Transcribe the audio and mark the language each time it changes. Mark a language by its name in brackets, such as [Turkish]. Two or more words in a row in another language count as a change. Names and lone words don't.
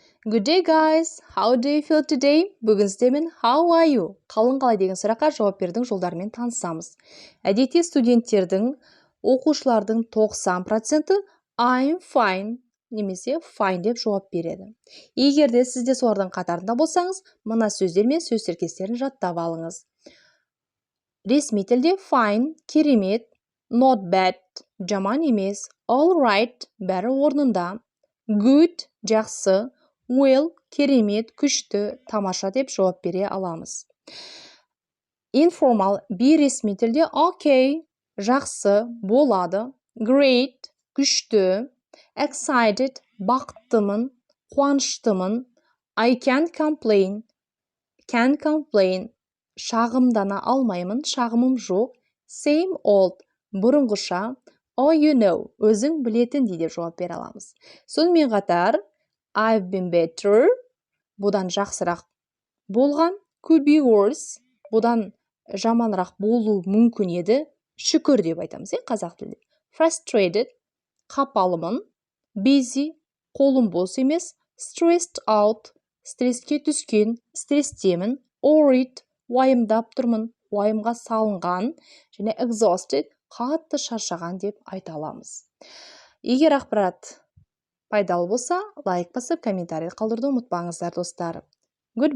[English] Good day guys, how do you feel today? [Kazakh] Бүгін сіздермен [English] how are you? [Kazakh] Қалың қалай деген сұраққа жауап берудің жолдарымен танысамыз. Әдетте студенттердің, оқушылардың 90% [English] I'm fine [Kazakh] немесе fine деп жауап береді. Егер де сіз де солардың қатарында болсаңыз, мына сөздер мен сөз тіркестерін жаттап алыңыз. Ресми тілде fine, керемет, [English] not bad, [Kazakh] жаман емес, [English] all right, [Kazakh] бәрі орнында, good, жақсы, well, керемет, күшті, тамаша деп жауап бере аламыз. Informal, бейресми тілде okay, жақсы, болады, great, күшті, excited, бақыттымын, қуаныштымын, [English] I can't complain, [Kazakh] шағымдана алмаймын, шағымым жоқ, [English] same old, бұрынғыша, oh you know, [Kazakh] өзің білетін деп жауап бере аламыз. Сонымен қатар, [English] I've been better, [Kazakh] бұдан жақсырақ болған, [English] could be worse, [Kazakh] бұдан жаманырақ болу мүмкін еді, шүкір деп айтамыз, қазақ тілде. Frustrated, қапалымын, busy, қолым бос емес, [English] stressed out, [Kazakh] стресске түскен, стресстемін, worried, уайымдап тұрмын, уайымға салынған, және exhausted, қатты шаршаған деп айта аламыз. Егер ақпарат пайдалы болса, лайк басып, комментарий қалдыруды ұмытпаңыздар, достар.